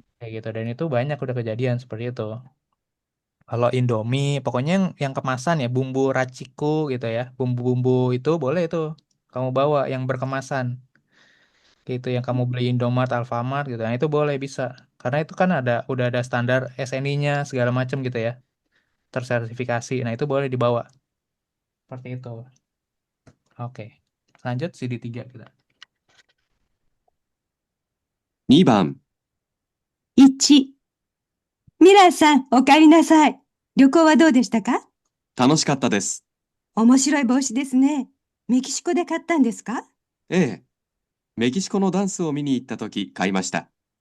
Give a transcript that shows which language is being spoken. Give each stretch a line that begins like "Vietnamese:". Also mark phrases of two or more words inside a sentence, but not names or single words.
Indonesian: Kayak gitu dan itu banyak udah kejadian seperti itu. Kalau Indomie, pokoknya yang kemasan ya, bumbu raciku gitu ya, bumbu-bumbu itu boleh itu kamu bawa yang berkemasan, gitu yang kamu beli Indomart, Alfamart gitu, nah itu boleh bisa, karena itu kan udah ada standar SNI-nya segala macam gitu ya, tersertifikasi, nah itu boleh dibawa, seperti itu. Oke, lanjut CD3 kita.
Japanese: 2番、 1、ミラーさん、お帰りなさい。旅行はどうでしたか？楽しかったです。面白い帽子ですね。メキシコで買ったんですか？ええ、メキシコのダンスを見に行った時買いました。